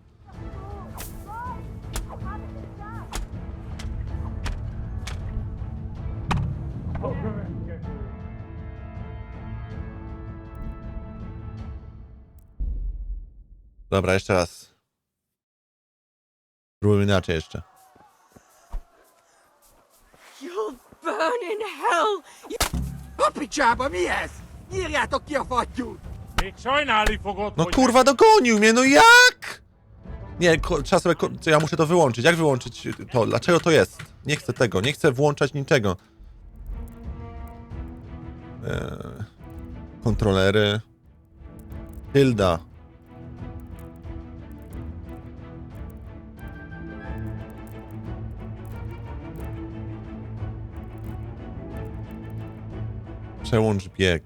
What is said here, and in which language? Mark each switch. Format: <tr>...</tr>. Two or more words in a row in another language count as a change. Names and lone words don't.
<pl>Dobra, jeszcze raz. Spróbujmy inaczej jeszcze.</pl> <en>You'll burn in hell! 𝗶𝗵𝗴𝗴𝗆 𝗍𝗏𝗃𝗍</en> <hu>Még sajnálni fogod,</hu> <pl>No</pl> <hu>hogy</hu> <pl>kurwa, dogonił mnie, no jak? Nie, trzeba sobie, ja muszę to wyłączyć. Jak wyłączyć to? Dlaczego to jest? Nie chcę tego, nie chcę włączać niczego. Kontrolery. Tylda. Przełącz bieg.</pl>